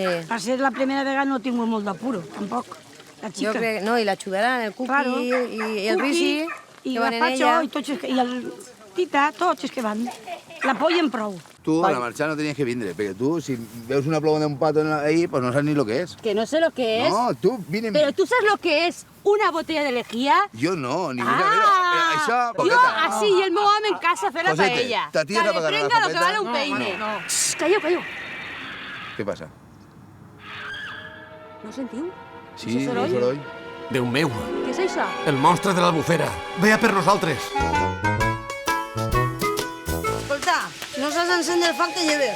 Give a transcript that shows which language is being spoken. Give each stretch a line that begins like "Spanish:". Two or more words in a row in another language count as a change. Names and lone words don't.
Catalan: Per ser la primera vegada no ha tingut molt d'apuro, tampoc. La xica. Jo crec, no, i l'ajudaran, el Cuqui
Spanish: Claro.
Catalan: i el Risi, i que van en Gazpacho, ella. i el Tita, tots els que van. L'apoyen prou. Tu, a la marxar no tenies que vindre, perquè tu, si veus una ploma d'un pato ahí, pues no saps ni
Spanish: lo que es. Que no sé lo que es. No, tú, vine... Pero tú sabes lo que es una botella de lejía.
Catalan: Jo no, ni Ah, això...
Spanish: yo así, y
Catalan: el meu home en casa fer la Josete, paella.
Spanish: te tiras a pagar la
Catalan: prenga lo que papeta.
Spanish: vale un peine.
Catalan: No. Calleu, calleu. Què passa? No sentiu? Sí, Això un soroll? soroll. Déu meu, Què és això? el monstre de l'Albufera. Ve a per nosaltres. Escolta, no saps encendre el foc que lleves.